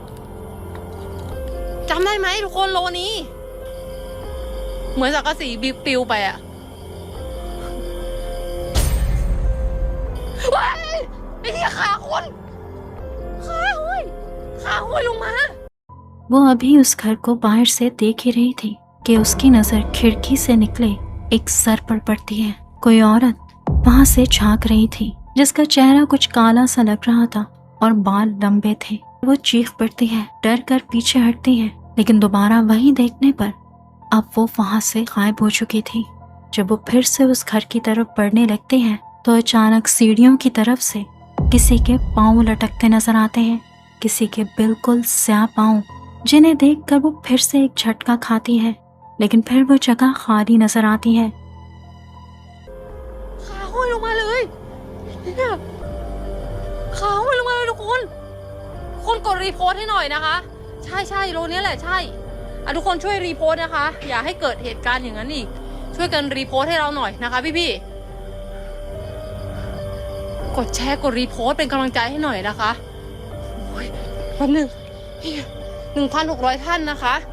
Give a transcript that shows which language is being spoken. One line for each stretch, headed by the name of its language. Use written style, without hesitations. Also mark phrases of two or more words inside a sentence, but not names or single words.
Thai: จำได้ไหมทุกคนโลนี้เหมือนสังกะสีปิวไปอ่ะว้ายไอ้เหี้ยขาคนขาห้อยลงมา
Hindi: वो अभी उस घर को बाहर से देख ही रही थी कि उसकी नजर खिड़की से निकले एक सर पर पड़ती है। कोई औरत वहां से झांक रही थी जिसका चेहरा कुछ काला सा लग रहा था और बाल लंबे थे। वो चीख पड़ती है, डर कर पीछे हटती है, लेकिन दोबारा वही देखने पर अब वो वहां से गायब हो चुकी थी। जब वो फिर से उस घर की तरफ बढ़ने लगते हैं तो अचानक सीढ़ियों की तरफ से किसी के पांव लटकते नजर आते हैं, किसी के बिल्कुल स्याह पांव, जिन्हें देखकर वो फिर से एक झटका खाती है, लेकिन फिर वो जगह खाली नजर आती है।
Thai: ขาห้อยลงมาเลยเนี่ยขาห้อยลงมาเลยทุกคนกดรีโพสต์ให้หน่อยนะคะใช่โลนี้แหละใช่ทุกคนช่วยรีโพสต์นะคะอย่าให้เกิดเหตุการณ์อย่างนั้นอีกช่วยกันรีโพสต์ให้เราหน่อยนะคะพี่กดแชร์กดรีโพสต์เป็นกำลังใจให้หน่อยนะคะโอ้ยแป๊บนึง 1,600 ท่านนะคะ